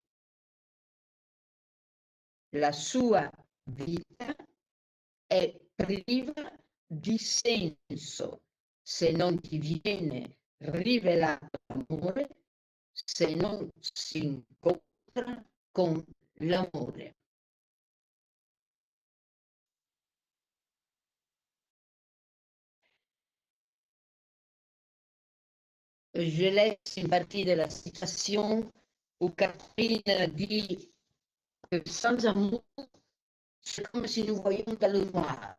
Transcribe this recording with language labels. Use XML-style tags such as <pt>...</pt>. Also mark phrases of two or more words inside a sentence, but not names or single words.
<it>La sua vita è priva di senso se non ti viene rivelato l'amore, se non si incontra con l'amore.</it> <fr>Je laisse une partie de la citation où Catherine dit que sans amour, c'est comme si nous voyions dans le noir.</fr>